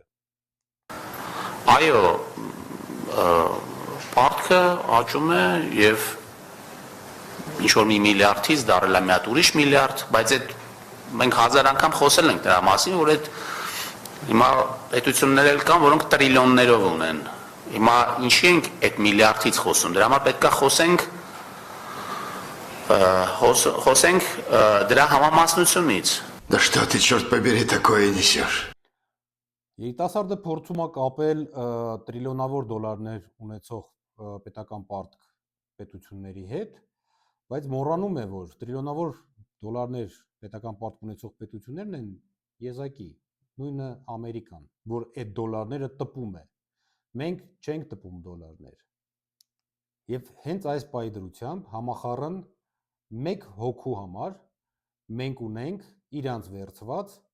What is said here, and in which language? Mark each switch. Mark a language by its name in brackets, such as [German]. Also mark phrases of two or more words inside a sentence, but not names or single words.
[Armenian] Այո, պարտքը աճում է եւ ինչ-որ մի միլիարդից դառել է մի հատ ուրիշ միլիարդ, բայց այդ մենք հազար անգամ խոսել ենք դրա մասին, որ այդ հիմա պետություններ էլ կան, որոնք տրիլիոններով ունեն։ Հիմա ինչի ենք այդ միլիարդից խոսում, դրա համար պետք է խոսենք դրա համամասնությունից։ [Russian] Да что ты, черт побери, такое несешь? [Armenian] Երիտասարդը փորձում է կապել տրիլիոնավոր դոլարներ ունեցող պետական պարտք պետությունների հետ, բայց մոռանում է, որ տրիլիոնավոր դոլարներ պետական պարտք ունեցող պետություններն են եզակի, նույնը Ամերիկան, որ այդ դոլարները տպում է։ Մենք չենք տպում դոլարներ։ Եվ հենց այս պայդրությամբ համախառն մեկ հոգու համար մենք ունենք իրանց վերցված